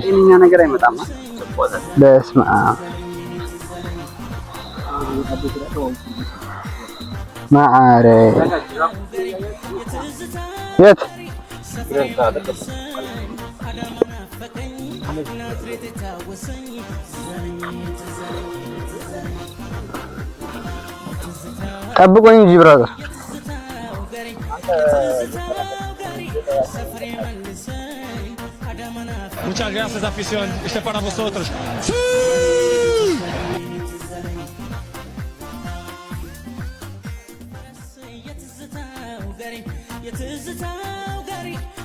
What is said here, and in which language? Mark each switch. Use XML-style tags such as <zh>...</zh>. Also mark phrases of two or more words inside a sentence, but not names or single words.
<am>ሌላ ነገር አይመጣም። በስመ አብ ማአረ የት ጠብቆኝ እንጂ ብራዘር</am> <es>Muchas gracias, afición. Este es para vosotros. ¡Sí!</es>